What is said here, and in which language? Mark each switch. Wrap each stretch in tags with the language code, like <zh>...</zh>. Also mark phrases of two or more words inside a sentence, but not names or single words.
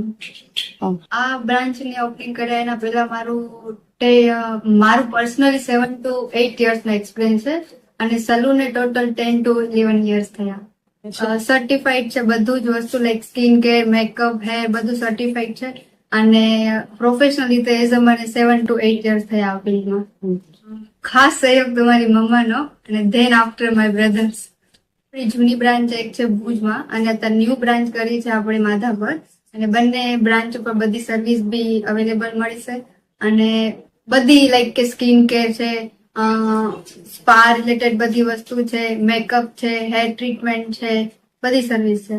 <gu>આ બ્રાન્ચ ની ઓપનિંગ કર્યા એના પહેલા મારું પર્સનલી</gu> <en>7 to 8 years</en> <gu>નો એક્સપિરિયન્સ છે અને સલૂન એ ટોટલ</gu> <en>10 to 11 years</en> <gu>થયા। સર્ટિફાઈડ છે બધું જ વસ્તુ, લાઈક</gu> <en>skin care,</en> <gu>મેકઅપ, હેર બધું સર્ટિફાઈડ છે અને પ્રોફેશનલ રીતે</gu> <en>as a</en> <gu>મને</gu> <en>7 to 8 years</en> <gu>થયા આ ફિલ્ડમાં। ખાસ સહયોગ તમારી મમ્માનો અને</gu> <en>then after my brothers.</en> <gu>જૂની બ્રાન્ચ એક છે ભુજમાં અને અત્યારે ન્યૂ બ્રાન્ચ કરી છે આપણે માધાપર અને બંને બ્રાન્ચ ઉપર બધી સર્વિસ</gu> <en>be available</en> <gu>મળશે અને બધી લાઈક કે</gu> <en>skin care</en> <gu>છે, સ્પા રિલેટેડ બધી વસ્તુ છે, મેકઅપ છે,</gu> <en>hair treatment</en> <gu>છે, બધી સર્વિસ છે।</gu>